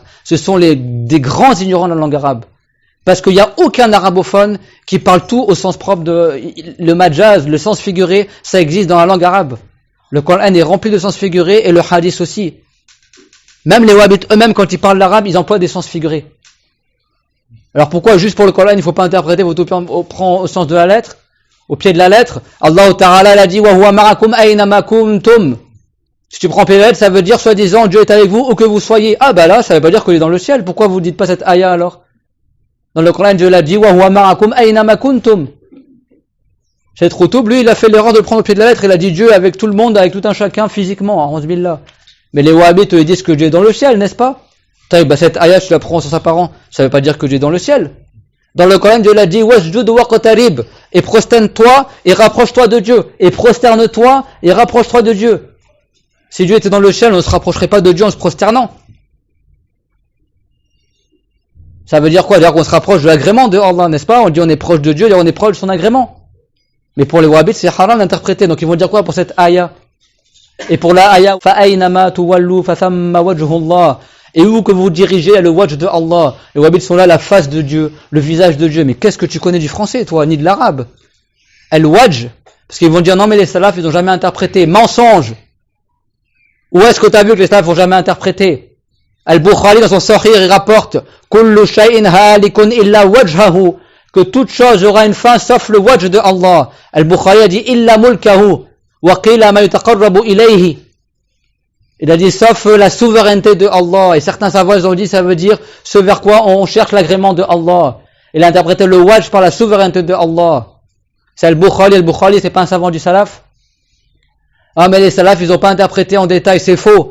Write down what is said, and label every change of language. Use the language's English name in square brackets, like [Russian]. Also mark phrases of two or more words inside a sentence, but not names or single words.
[French] Ce sont des grands ignorants de la langue arabe. Parce qu'il n'y a aucun arabophone qui parle tout au sens propre le majaz, le sens figuré, ça existe dans la langue arabe. Le Coran est rempli de sens figurés et le hadith aussi. Même les wahhabites eux-mêmes, quand ils parlent l'arabe, ils emploient des sens figurés. Alors pourquoi juste pour le Coran, il ne faut pas interpréter, il faut tout prendre au sens de la lettre? Au pied de la lettre, [Arabic] الله تعالى [French] l'a dit, [Arabic] وهو معكم أينما كنتم. [French] Si tu prends pied de la lettre, ça veut dire, soi-disant, Dieu est avec vous, où que vous soyez. Ah, là, ça veut pas dire qu'il est dans le ciel. Pourquoi vous dites pas cette ayah, alors? Dans le Coran, Dieu l'a dit, [Arabic] وهو معكم أينما كنتم. [French] Cette Routoub, lui, il a fait l'erreur de prendre au pied de la lettre. Il a dit Dieu avec tout le monde, avec tout un chacun, physiquement, [Arabic] أعوذ بالله. [French] Mais les wahhabites, ils disent que Dieu est dans le ciel, n'est-ce pas? Cette ayat, tu la prends sans sa parent. Ça veut pas dire que Dieu est dans le ciel. Dans le Coran, Dieu l'a dit, [Arabic] واسجد واقترب, [French] et prosterne-toi et rapproche-toi de Dieu. Et prosterne-toi et rapproche-toi de Dieu. Si Dieu était dans le ciel, on ne se rapprocherait pas de Dieu en se prosternant. Ça veut dire quoi? Dire qu'on se rapproche de l'agrément de Allah, n'est-ce pas? On dit on est proche de Dieu, on est proche de son agrément. Mais pour les wahhabites, c'est haram d'interpréter. Donc ils vont dire quoi pour cette ayah? Et pour la ayah, [Arabic] فأينما تولوا فثم وجه الله. [French] Et où que vous dirigez, il y a le wajh de Allah. Les wahhabites sont là, la face de Dieu, le visage de Dieu. Mais qu'est-ce que tu connais du français, toi, ni de l'arabe? Al-wajh. Parce qu'ils vont dire non, mais les salafs, ils n'ont jamais interprété. Mensonge. Où est-ce que tu as vu que les salafs n'ont jamais interprété? Al-Bukhari, dans son Sahih, il rapporte [Arabic] كل شيء هالك إلا وجهه, [French] que toute chose aura une fin sauf le wajh de Allah. Al-Bukhari a dit [Arabic] إلا ملكه وقيل ما يتقرب إليه. [French] Il a dit sauf la souveraineté de Allah. Et certains savants ont dit ça veut dire ce vers quoi on cherche l'agrément de Allah. Il a interprété le wajh par la souveraineté de Allah. C'est Al-Bukhari. Al-Bukhari, c'est pas un savant du salaf? Ah, mais les salafs, ils n'ont pas interprété en détail, c'est faux.